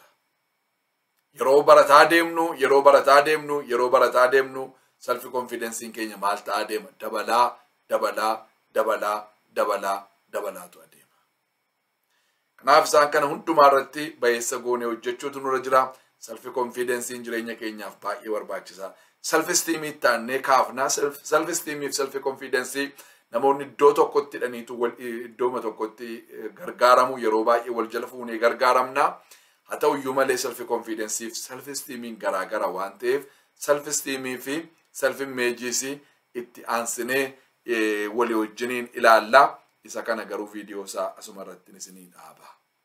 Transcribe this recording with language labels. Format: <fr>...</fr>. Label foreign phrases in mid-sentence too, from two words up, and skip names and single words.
<om>Yeroo barataa deemnu</om> <en>self confidence</en> <om>keenya maal ta'aa deema? Dabalaatu adeema. Kanaaf isaan kana hundumaa irratti bayeessa goonee hojjechuutu nurra jira.</om> <en>Self confidence</en> <om>jireenya keenyaaf baay'ee barbaachisaa.</om> <en>Self esteem</en> <om>taanee kaafnaa.</om> <en>Self esteem</en> <om>fi</om> <en>self confidence</en> <om>namoonni iddoo tokkotti hidhaniitu iddooma tokkotti gargaaramu, yeroo baay'ee wal jala fuunee gargaaramna. Haa ta'uyyuu malee</om> <en>self confidence</en> <om>fi</om> <en>self esteem</en> <om>garaagara waan ta'eef</om> <en>self esteem</en> <om>fi</om> <en>self images</en> <om>itti aansinee walii wajjiniin ilaalla. Isa kana garuu viidiyoo isaa asuma irratti isinii dhaaba.</om>